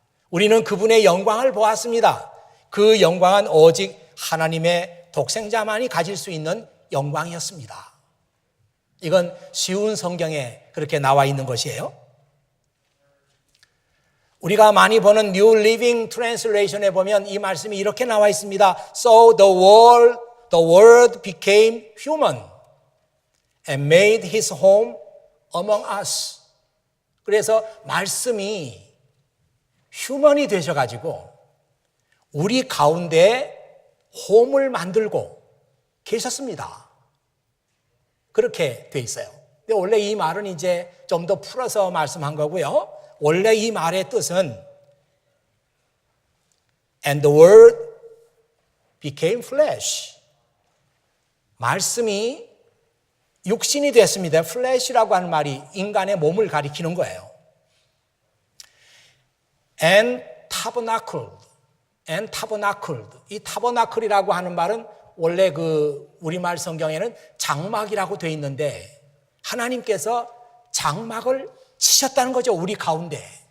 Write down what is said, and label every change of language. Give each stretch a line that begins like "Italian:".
Korean: 우리는 그분의 영광을 보았습니다. 그 영광은 오직 하나님의 독생자만이 가질 수 있는 영광이었습니다. 이건 쉬운 성경에 그렇게 나와 있는 것이에요. 우리가 많이 보는 New Living Translation에 보면 이 말씀이 이렇게 나와 있습니다.
English: So the word became human and made his home among us.
Korean: 그래서 말씀이 휴먼이 되셔가지고 우리 가운데 홈을 만들고 계셨습니다. 그렇게 돼 있어요. 근데 원래 이 말은 이제 좀 더 풀어서 말씀한 거고요. 원래 이 말의 뜻은
English: And the word became flesh.
Korean: 말씀이 육신이 됐습니다. flesh라고 하는 말이 인간의 몸을 가리키는 거예요.
English: And tabernacled. and tabernacled.
Korean: 이 타버나클이라고 하는 말은 원래 그 우리말 성경에는 장막이라고 되어 있는데 하나님께서 장막을 치셨다는 거죠. 우리 가운데.